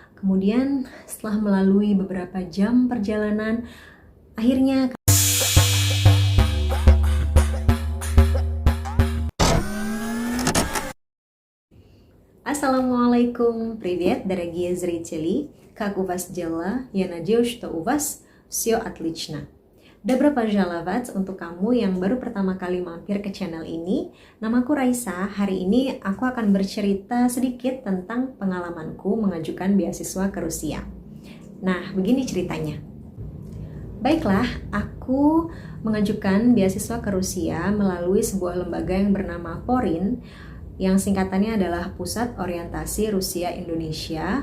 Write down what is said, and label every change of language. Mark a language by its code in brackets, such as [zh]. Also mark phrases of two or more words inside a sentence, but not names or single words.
[id] Kemudian setelah melalui beberapa jam perjalanan, akhirnya Assalamualaikum, [ru] привет, дорогие зрители. Как у вас дела? Я надеюсь, что у вас все отлично. Добро пожаловать [id] untuk kamu yang baru pertama kali mampir ke channel ini. Namaku Raisa. Hari ini aku akan bercerita sedikit tentang pengalamanku mengajukan beasiswa ke Rusia. Nah, begini ceritanya. Baiklah, aku mengajukan beasiswa ke Rusia melalui sebuah lembaga yang bernama PORIN, yang singkatannya adalah Pusat Orientasi Rusia Indonesia.